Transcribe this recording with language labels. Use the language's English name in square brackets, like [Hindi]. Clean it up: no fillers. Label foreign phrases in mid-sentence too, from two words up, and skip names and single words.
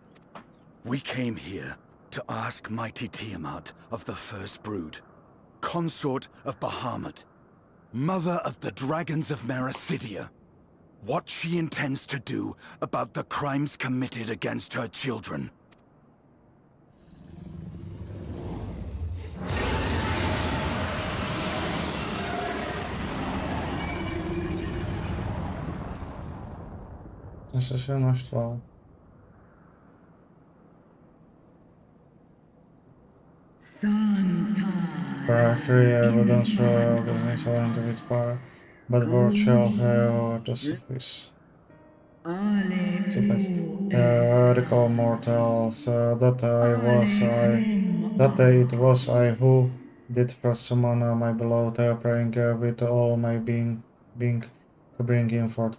[English] We came here to ask mighty Tiamat of the First Brood, consort of Bahamut, mother of the dragons of Mericidia, what she intends to do about the crimes committed against her children. [Czech] Jsem se naštval. [English] For free evidence for the insolent of its power, but word shall have to suffice. Recall mortals that it was I who did first summon my beloved, praying with all my being to bring him forth.